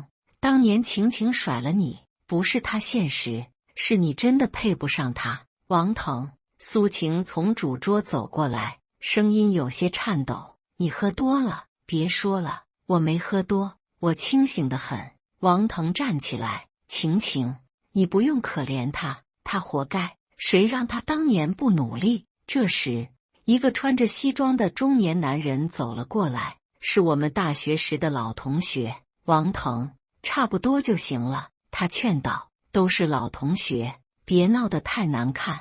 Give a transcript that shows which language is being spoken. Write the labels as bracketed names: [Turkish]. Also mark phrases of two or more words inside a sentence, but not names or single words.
[Chinese] 當年晴晴甩了你，不是她現實，是你真的配不上她。王腾，蘇晴從主桌走過來，聲音有些顫抖：“你喝多了。”“別說了，我沒喝多，我清醒得很。” 王騰站起來：“晴晴，你不用可憐她，她活該。誰讓她當年不努力？” 這時，一個穿着西裝的中年男人走了過來，是我們大學時的老同學。王腾，差不多就行了，他勸道。都是老同學，別鬧得太難看。